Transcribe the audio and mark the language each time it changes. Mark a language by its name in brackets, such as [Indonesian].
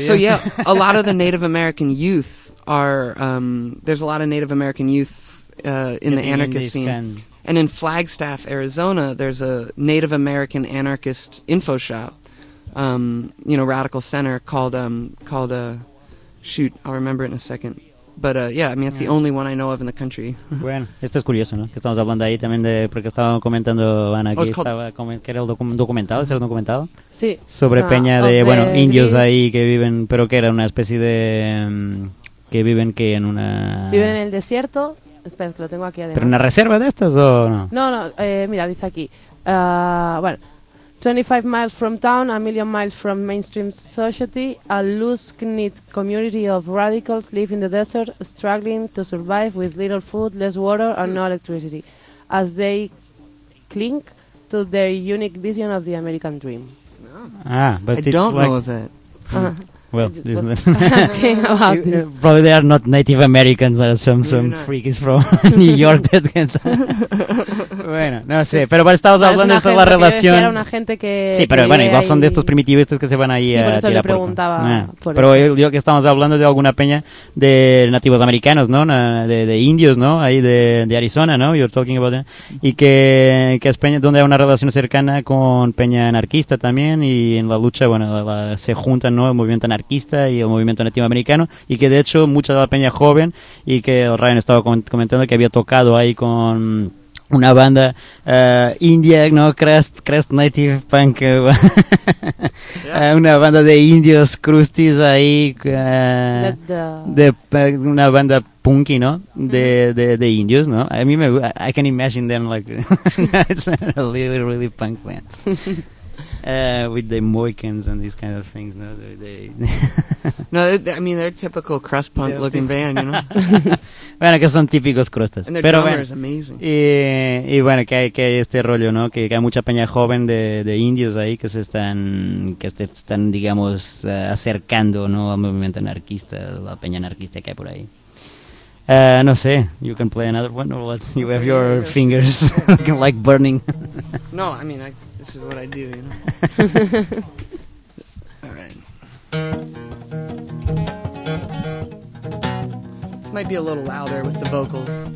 [English] So yeah, a lot of the Native American youth are, there's a lot of Native American youth in the anarchist in scene. Kind. And in Flagstaff, Arizona, there's a Native American anarchist info shop you know, radical center called shoot, I'll remember it in a second. But yeah, I mean, it's the only one I know of in the country. [Spanish] Bueno, esto es curioso, ¿no? Que estamos hablando ahí también de porque estaba comentando Ana que estaba que era el documental, ¿es el documental? Sí. Sobre peña de bueno, indios ahí que viven, pero que era una especie de que viven que en una viven en el desierto. Espera, que lo tengo aquí adentro. ¿Pero una reserva de estas o no? No, no, mira, dice aquí. [English] Bueno, 25 miles from town, a million miles from mainstream society, a loose-knit community of radicals live in the desert, struggling to survive with little food, less water, and no electricity, as they cling to their unique vision of the American dream. Ah, but I don't like know that. Well, listen. Asking about you, this. Probably they are not Native Americans, or some freak is from New York. [Spanish] Bueno, no sé, es, pero estamos hablando de la relación. Una gente que sí, pero bueno, igual son de estos primitivistas que se van ahí. Sí, por eso a le preguntaba. Pero yo que estamos hablando de alguna peña de nativos americanos, ¿no? De indios, ¿no? Ahí de Arizona, ¿no? [English] You're talking about that. [Spanish] Y que es peña donde hay una relación cercana con peña anarquista también y en la lucha, bueno, se juntan, ¿no? El movimiento anarquista y el movimiento nativo americano y que de hecho mucha de la peña joven y que Ryan estaba comentando que había tocado ahí con una banda india, ¿no? [English] Crest Native Punk yeah. [Spanish] Una banda de indios crustis ahí una banda punky, ¿no? De indios, ¿no? A mí [English] I can imagine them like it's a really, really punk band. with the Moicans and these kind of things, no, I mean they're typical crust punk looking band, you know. [Spanish] Bueno, que son típicos crustas. [English] And their drummer is amazing. [Spanish] Y bueno, que hay este rollo, ¿no? Que hay mucha peña joven de indios ahí que están digamos acercando, ¿no? Al movimiento anarquista, la peña anarquista que hay por ahí. No sé, [English] you can play another one or what? You have your fingers like burning. No, I mean, this is what I do, you know? All right. This might be a little louder with the vocals.